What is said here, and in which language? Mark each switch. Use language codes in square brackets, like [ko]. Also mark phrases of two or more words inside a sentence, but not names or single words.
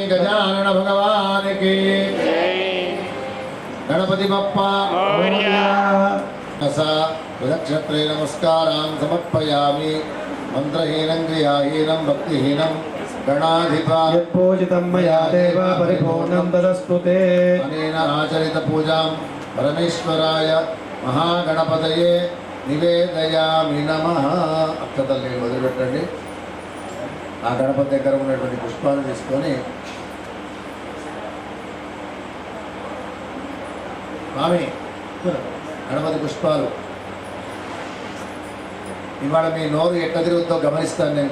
[sa] गजानन भगवान् की गणपति बप्पा असा नक्षत्रे नमस्कारान् समर्पयामि। मंत्रहीनं क्रियाहीनं भक्तिहीनं गणाधिप यत्पूजितं मया देव परिपूर्णं तदस्तु ते अनेन आचरित पूजां परमेश्वराय महागणपतये నివేదయామి నమః. [te] అక్షతల్ని వదిలిపెట్టండి. ఆ గణపతి దగ్గర ఉన్నటువంటి పుష్పాలు తీసుకొని స్వామి గణపతి పుష్పాలు ఇవాళ మీ నోరు ఎట్లా తిరుగుతుందో గమనిస్తాను నేను.